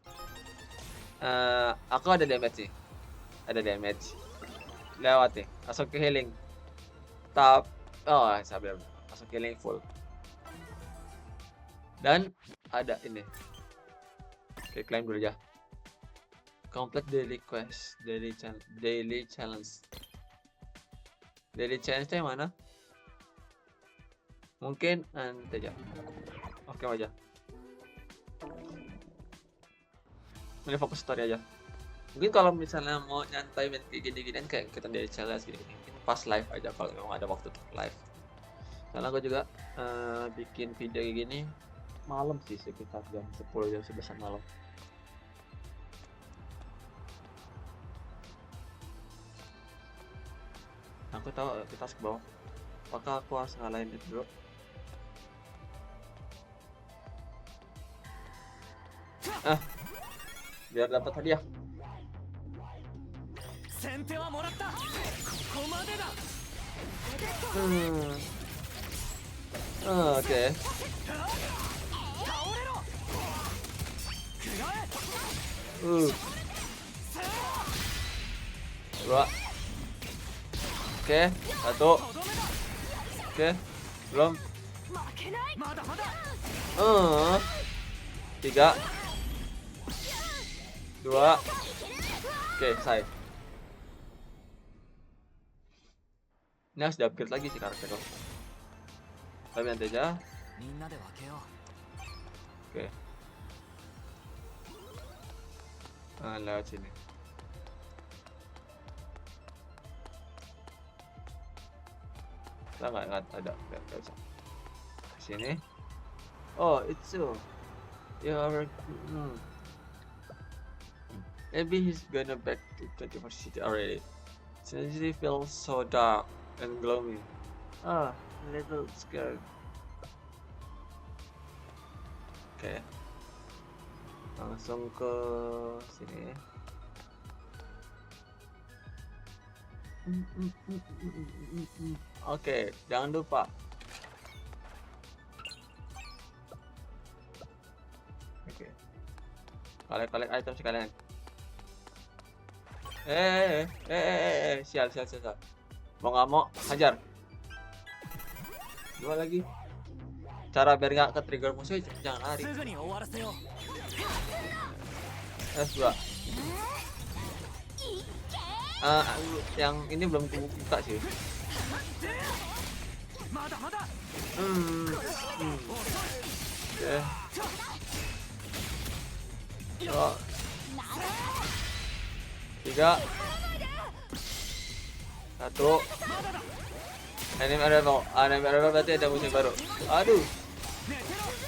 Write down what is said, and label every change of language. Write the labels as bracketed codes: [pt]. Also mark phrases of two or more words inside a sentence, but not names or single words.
[id] Aku ada damage sih. Ada damage. Lewat nih. Langsung ke healing. Sabar. Langsung healing full. Dan ada ini. Oke, climb dulu aja. [en] Complete daily quest, daily challenge. Daily challenge [id] yang mana? Mungkin nanti aja. Oke aja. Ini fokus story aja. Mungkin kalau misalnya mau nyantai main kayak gini-ginian kayak kita [en] daily challenge [id] gini, mungkin pas live aja kalau memang ada waktu untuk live. Karena gue juga bikin video kayak gini malam sih, sekitar jam 10 jam 11 malam. Aku tahu kita harus ke bawah. Apakah aku harus ngalahin itu dulu? Biar dapat hadiah. [ja] 先手はもらったここまでだ [id] Oke. [ja] 倒れろ食らえ [id] Dua. Oke, satu. Oke, belum. [ja] まだまだ [id] Tiga. Dua. Oke, selesai. Ini harus di-upgrade lagi sih karakter lo. Tapi nanti aja. [ja] みんなで分けよう [id] Oke. Lewat sini. Kita nggak ada. Nggak usah. Sini. [en] Oh, it's so. You're. Maybe he's gonna back to 21st city already. Since he feels so dark and gloomy. A little scared. [id] Oke. Langsung ke sini. Oke, jangan lupa. Oke. [en] Collect item [id] sekalian. Sial. Mau nggak mau, hajar. Dua lagi. Cara biar nggak ke trigger musuh, jangan lari. [ja] すぐに終わらせよう [id] S2. Yang ini belum buka sih. [ja] まだまだ [id] Oke. Dua. Tiga. Satu. [en] Anime arrival [id] berarti ada musim baru.